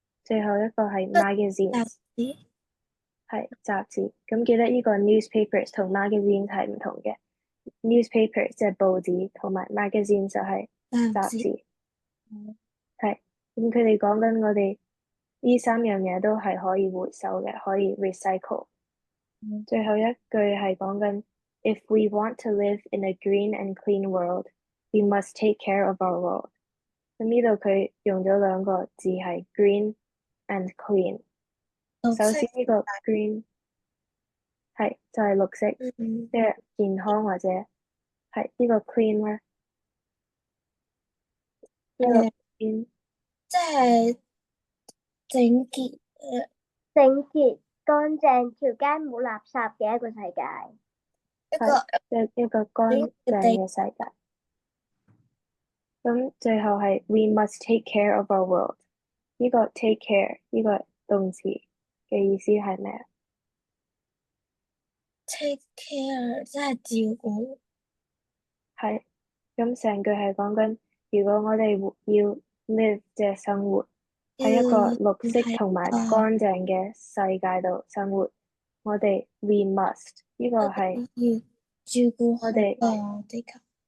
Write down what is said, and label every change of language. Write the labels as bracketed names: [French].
[Cantonese] 最後一個係 magazines，係雜誌。咁記得呢個 newspapers 同 magazines 係唔同嘅。newspapers 即係報紙，同埋 magazines 就係雜誌。係，咁佢哋講緊我哋呢三樣嘢都係可以回收嘅，可以 recycle。最後一句係講緊 [English] If we want to live in a green and clean world, we must take care of our world。 [Cantonese] 咁呢度佢用咗兩個字係 [English] green and clean。 [Cantonese] 首先呢個 green 係就係綠色，即係健康或者係呢個 clean 咧，呢個 clean 即係整潔整潔乾淨，條街冇垃圾嘅一個世界。係一個乾淨嘅世界。咁最後係 [English] We must take care of our world。 [Cantonese] 呢個 [English] take care [Cantonese] 呢個動詞嘅意思係咩啊？ [English] take care [Cantonese] 即係照顧。係，咁成句係講緊，如果我哋要 live 即係生活喺一個綠色同埋乾淨嘅世界度生活，我哋 [English] we must [Cantonese] 呢個係要照顧好我哋個地球。